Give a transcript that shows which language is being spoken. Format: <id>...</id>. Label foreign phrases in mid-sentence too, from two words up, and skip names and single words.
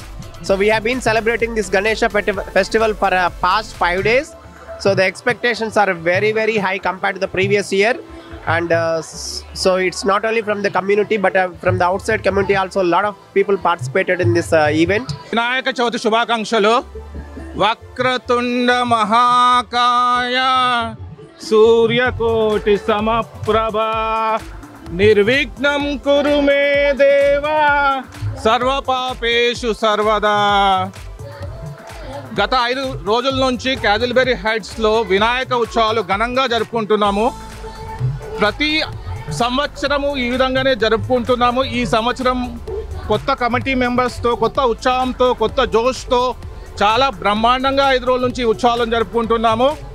<en>So we have been celebrating this Ganesha festival for past 5 days. So the expectations are very, very high compared to the previous year. And so it's not only from the community, but from the outside community also, a lot of people participated in this event.</en> <te>వినాయక చవితి శుభాకాంక్షలు.</te> <sa>वक्रतुण्ड महाकाय सूर्यकोटि समप्रभ निर्विघ्नं कुरु मे देव सर्वपापेषु सर्वदा.</sa> <te>గత 5 రోజుల నుంచి క్యాజిల్బెరీ హైట్స్లో వినాయక ఉత్సవాలు ఘనంగా జరుపుకుంటున్నాము. ప్రతి సంవత్సరము ఈ విధంగానే జరుపుకుంటున్నాము. ఈ సంవత్సరం కొత్త</te> <en>committee members,</en> <te>కొత్త ఉత్సాహంతో, కొత్త జోష్తో చాలా బ్రహ్మాండంగా 5 రోజుల నుంచి ఉత్సవాలను జరుపుకుంటున్నాము.</te>